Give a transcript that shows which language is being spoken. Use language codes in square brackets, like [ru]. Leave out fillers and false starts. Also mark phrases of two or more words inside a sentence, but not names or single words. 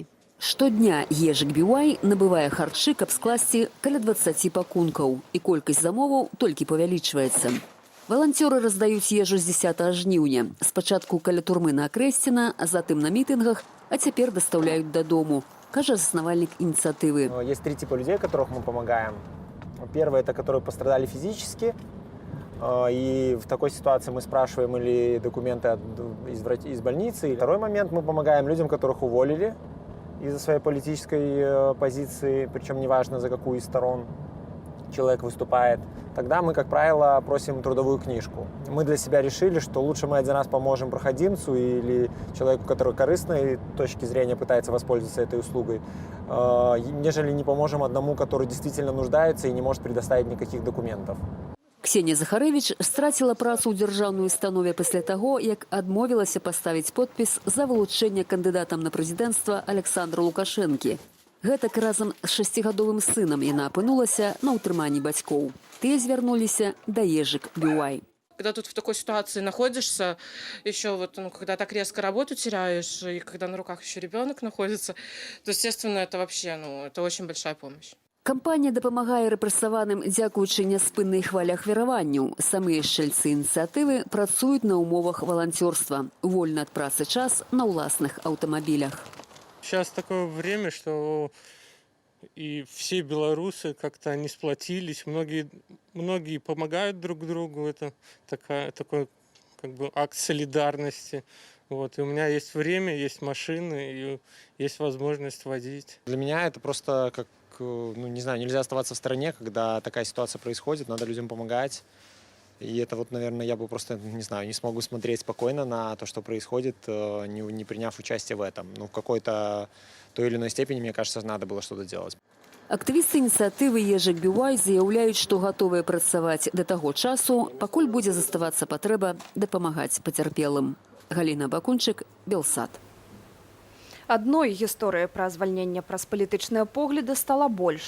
[be] Штодня «Ёжик-Бай» набывае харчы, каб скласці каля 20 пакункаў, і колькасць замоваў толькі павялічваецца. Валанцёры раздаюць ежу з 10 жніўня. Спачатку каля турмы на Акрэсціна, а затым на мітынгах, а цяпер дастаўляюць дадому. [ru] Кажа основальник инициативы. Есть 3 типа людей, которых мы помогаем. Первый – это которые пострадали физически. И в такой ситуации мы спрашиваем или документы из больницы. Второй момент – мы помогаем людям, которых уволили из-за своей политической позиции, причем неважно, за какую из сторон человек выступает. Тогда мы, как правило, просим трудовую книжку. Мы для себя решили, что лучше мы один раз поможем проходимцу или человеку, который корыстной точки зрения пытается воспользоваться этой услугой, нежели не поможем одному, который действительно нуждается и не может предоставить никаких документов. [be] Ксенія Захарэвіч страціла працу ў дзяржаўнай установе пасля таго, як адмовілася паставіць подпіс за вылучэнне кандыдатам на прэзідэнцтва Александра Лукашэнкі. Гэтак разам з 6гадовым сынам яна апынулася на ўтрыманні бацькоў. Тыя звярнуліся да «Ёжик-Бай». [ru] Когда тут в такой ситуации находишься, еще вот, когда так резко работу теряешь, и когда на руках еще ребенок находится, то, естественно, это вообще, это очень большая помощь. [be] Кампанія дапамагае рэпрэсаваным дзякуючы няспыннай хвалі ахвяраванняў. Самыя шчальцы ініцыятывы працуюць на умовах валанцёрства. Вольны ад працы час на ўласных аўтамабілях. [ru] Сейчас такое время, что и все белорусы как-то они сплотились, многие помогают друг другу, это такой как бы акт солидарности. Вот. И у меня есть время, есть машины, и есть возможность водить. Для меня это просто как, не знаю, нельзя оставаться в стороне, когда такая ситуация происходит, надо людям помогать. И это вот, наверное, я бы просто, не знаю, не смогу смотреть спокойно на то, что происходит, не приняв участие в этом. Ну, в какой-то той или иной степени, мне кажется, надо было что-то делать. [be] Актывісты ініцыятывы Ежик Бівай заяўляюць, што гатовыя працаваць да таго часу, пакуль будзе заставацца патрэба дапамагаць пацярпелым. Галіна Бакунчык, Белсат. Адной гісторыі пра звальненне праз палітычныя погляды стала больш.